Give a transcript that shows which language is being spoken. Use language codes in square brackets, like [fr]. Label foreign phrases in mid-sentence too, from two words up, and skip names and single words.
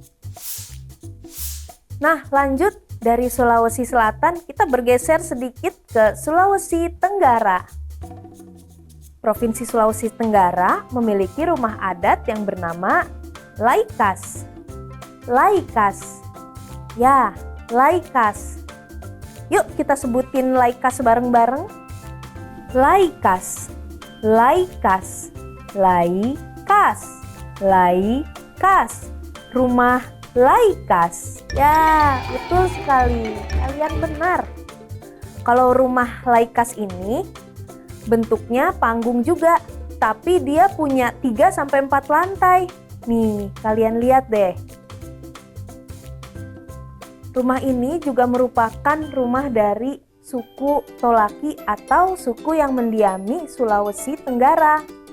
[id] Nah, lanjut dari Sulawesi Selatan kita bergeser sedikit ke Sulawesi Tenggara. Provinsi Sulawesi Tenggara memiliki rumah adat yang bernama Laikas. Laikas. Ya, Laikas. Yuk kita sebutin Laikas bareng-bareng. Laikas. Laikas. Laikas. Laikas. Rumah Laikas. Ya, betul sekali. Kalian benar. Kalau rumah Laikas ini bentuknya panggung juga, tapi dia punya 3-4 lantai. Nih, kalian lihat deh. Rumah ini juga merupakan rumah dari suku Tolaki atau suku yang mendiami Sulawesi Tenggara.